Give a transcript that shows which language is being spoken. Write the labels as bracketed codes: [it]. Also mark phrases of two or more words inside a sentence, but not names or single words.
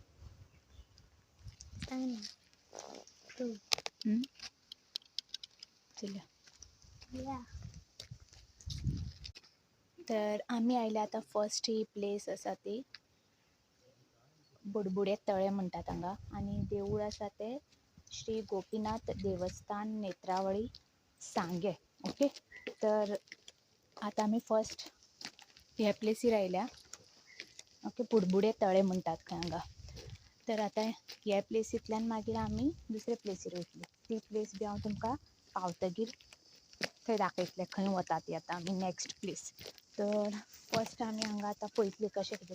[kok] तर आम्ही आयले आता फर्स्ट ही प्लेस असा ती बुडबुडे तळे म्हणतात हांगा. आणि देऊळ असा ते श्री गोपीनाथ देवस्थान नेत्रावळी सांगे. ओके, तर आता आम्ही फर्स्ट ह्या प्लेसीर आयल्या. ओके, बुडबुडे तळे म्हणतात हांगा. तर आता ह्या प्लेसींतल्यान मागीर आमी दुसऱ्या प्लेसीर वयतली. ती प्लेस बी हांव तुमकां पावतगीर थंय दाखयतलें खंय वता ती आतां आमी [en] next place. [kok] तर फर्स्ट आमी हांगा आतां पळयतली कशें कितें.